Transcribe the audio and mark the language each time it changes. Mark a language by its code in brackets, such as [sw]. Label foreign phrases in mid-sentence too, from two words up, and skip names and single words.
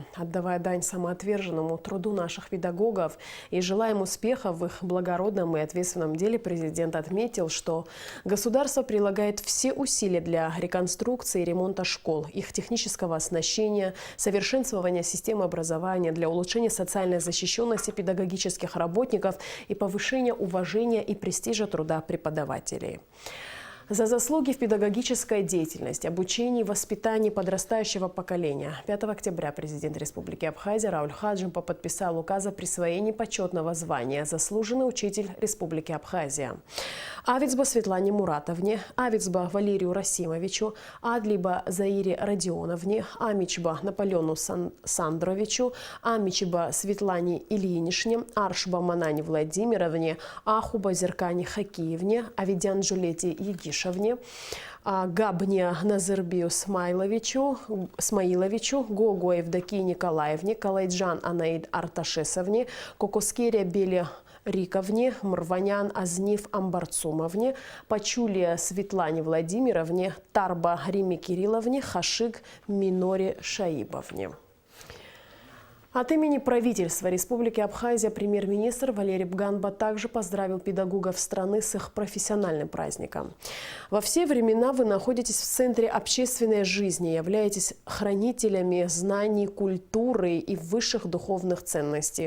[ru] Отдавая дань самоотверженному труду наших педагогов и желая им успехов в их благородном и ответственном деле, президент отметил, что государство прилагает все усилия для реконструкции и ремонта школ, их технического оснащения, совершенствования системы образования, для улучшения социальной защищенности педагогических работников и повышения уважения и престижа труда преподавателей. За заслуги в педагогической деятельности, обучении и воспитании подрастающего поколения 5 октября президент Республики Абхазия Рауль Хаджимба подписал указ о присвоении почетного звания «Заслуженный учитель Республики Абхазия» Авицба Светлане Муратовне, Авицба Валерию Расимовичу, Адлиба Заире Родионовне, Амичба Наполеону Сандровичу, Амичба Светлане Ильинишне, Аршба Манане Владимировне, Ахуба Зеркане Хакиевне, Авидян Джулете Егиш, Габне Назырбию Смаиловичу, Гого Евдокии Николаевне, Калайджан Анаид Арташесовне, Кокоскере Беле Риковне, Мрванян Азниф Амбарцумовне, Пачулия Светлане Владимировне, Тарба Риме Кирилловне, Хашиг Миноре Шаибовне. От имени правительства Республики Абхазия премьер-министр Валерий Бганба также поздравил педагогов страны с их профессиональным праздником. Во все времена вы находитесь в центре общественной жизни, являетесь хранителями знаний, культуры и высших духовных ценностей.